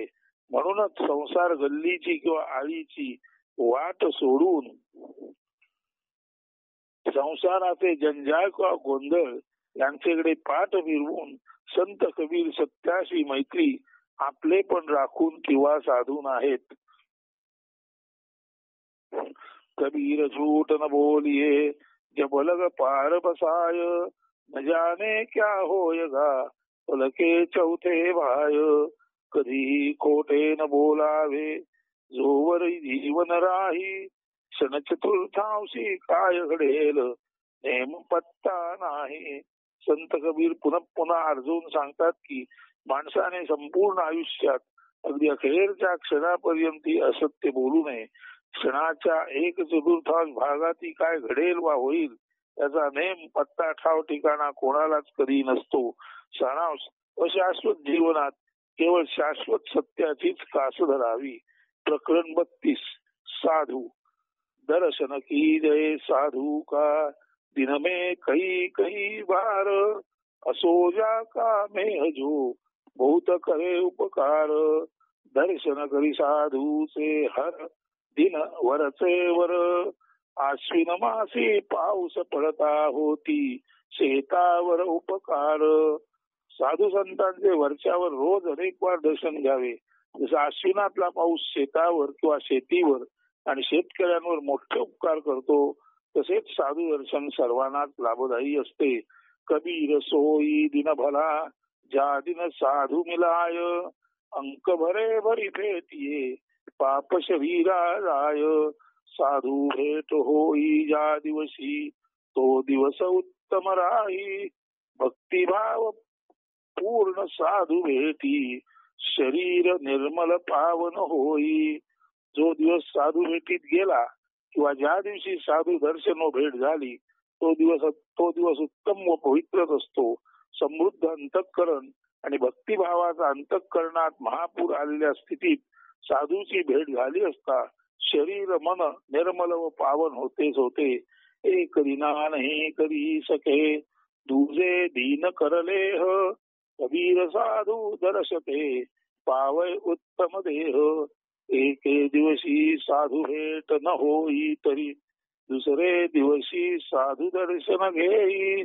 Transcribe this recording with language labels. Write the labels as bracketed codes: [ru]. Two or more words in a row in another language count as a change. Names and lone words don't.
[mr] म्हणूनच संसार गल्लीची किंवा आळीची वाट सोडून संसाराचे जंजाळ किंवा गोंधळ यांच्याकडे पाठ फिरवून संत कबीर सत्याशी मैत्री आपले पण राखून किंवा साधून आहेत. [hi] कबीर झूठ न बोलिए, जब लग पार बसाय, न जाने क्या होयगा पलके चौथे भाय. [mr] कधी खोटे न बोलावे, जोवर जीवन राही, क्षण चतुर्थांशी काय घडेल नेम पत्ता नाही. संत कबीर पुन्हा पुन्हा अर्जून सांगतात की माणसाने संपूर्ण आयुष्यात अगदी अखेरच्या क्षणापर्यंत असत्य बोलू नये. क्षणाच्या एक चतुर्थांश भागाती काय घडेल वा होईल त्याचा नेम पत्ता ठाव ठिकाणा कोणालाच कधी नसतो. सारांश, अशाश्वत जीवनात केवळ शाश्वत सत्याचीच कास धरावी. [hi] प्रकरण 32. साधू. दर्शन की जय साधू का, दिन में कई कई बार, असो जा का में जो बहुत करे उपकार. [mr] दर्शन करी साधू से हर दिन वरचे वर, आश्विन मासी पाऊस पडता होती, शेतावर उपकार. साधू संतांचे वरच्यावर रोज अनेक वार दर्शन घ्यावे. जसं आश्विनातला पाऊस शेतावर किंवा शेतीवर आणि शेतकऱ्यांवर मोठे उपकार करतो, तसेच साधू दर्शन सर्वांनाच लाभदायी असते. [hi] कबीर सोई दिन भला, ज्या दिन साधू मिलाय, अंक भरे भरी भेटिये, पाप शरीरा राय. [mr] साधू भेट होई ज्या दिवशी, तो दिवस उत्तम राही, भक्तिभाव पूर्ण साधू भेटी, शरीर निर्मल पावन होई. जो दिवस साधू भेटीत गेला किंवा ज्या दिवशी साधू दर्शन व भेट झाली, तो दिवस उत्तम व पवित्रच असतो. समृद्ध अंतःकरण आणि भक्तिभावाचा अंतःकरणात महापूर आलेल्या स्थितीत साधूची भेट झाली असता शरीर मन निर्मल व पावन होतेच होते. [hi] एक दिना नाही करी सके, दुजे दीन करलेह, कबीर साधू दर्शते, पावय उत्तम देह. [mr] एके दिवशी साधू भेट न होई तरी, दुसरे दिवशी साधू दर्शन घेई.